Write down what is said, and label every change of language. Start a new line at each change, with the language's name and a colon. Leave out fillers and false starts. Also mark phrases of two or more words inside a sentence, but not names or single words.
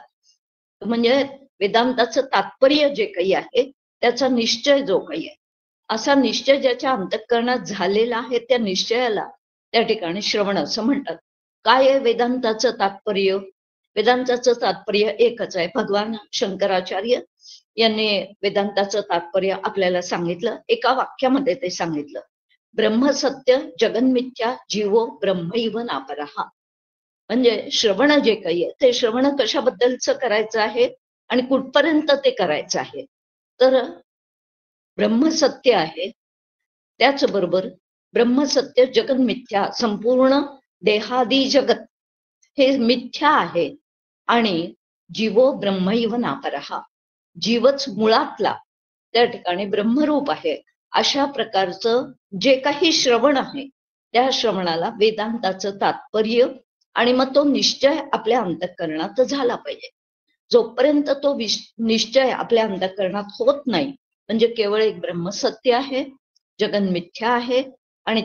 Marathi: म्हणजे वेदांताचं तात्पर्य जे काही आहे त्याचा निश्चय जो काही आहे असा निश्चय ज्याच्या अंतःकरणात झालेला आहे त्या निश्चयाला त्या ठिकाणी श्रवण असं म्हणतात. काय आहे वेदांताचं तात्पर्य? वेदांताचं तात्पर्य एकच आहे. भगवान शंकराचार्य यांनी वेदांताचं तात्पर्य आपल्याला सांगितलं, एका वाक्यामध्ये ते सांगितलं,
Sanskrit: ब्रह्मसत्य जगन्मिथ्या जीवो ब्रह्मैव नापरहा.
Marathi: म्हणजे श्रवण जे काही आहे ते श्रवण कशाबद्दलचं करायचं आहे आणि कुठपर्यंत ते करायचं आहे तर ब्रह्मसत्य आहे, त्याचबरोबर
Sanskrit: ब्रह्मसत्य जगन मिथ्या,
Marathi: संपूर्ण देहादी जगत हे मिथ्या आहे आणि
Sanskrit: जीवो ब्रह्मैव नापरहा,
Marathi: जीवच मुळातला त्या ठिकाणी ब्रह्मरूप आहे. अशा प्रकारचं जे काही श्रवण आहे त्या श्रवणाला वेदांताचं तात्पर्य आणि मग तो निश्चय आपल्या अंतःकरणात झाला पाहिजे. जोपर्यंत तो निश्चय आपल्या अंतःकरणात होत नाही म्हणजे केवळ एक ब्रह्मसत्य आहे,
Sanskrit: जगन मिथ्या
Marathi: आहे आणि